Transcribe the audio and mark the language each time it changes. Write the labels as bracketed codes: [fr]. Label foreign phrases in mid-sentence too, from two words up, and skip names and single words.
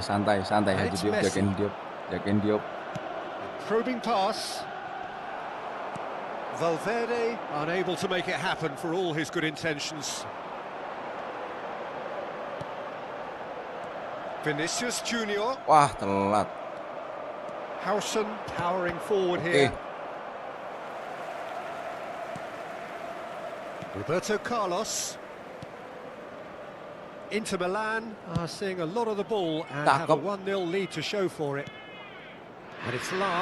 [id] santai. [en] And [id] Haji [en] it's Diop, Messi. [id] jagain Diop. [en] Probing pass. Valverde unable to make it happen for all his good intentions. Vinicius Junior. [id] Wah, telat. [en] Howson powering forward [id] Oke. [en] here. Roberto Carlos. Inter Milan are seeing a lot of the ball and have a [id] Cakep. [en] 1-0 lead to show for it. And it's Lam.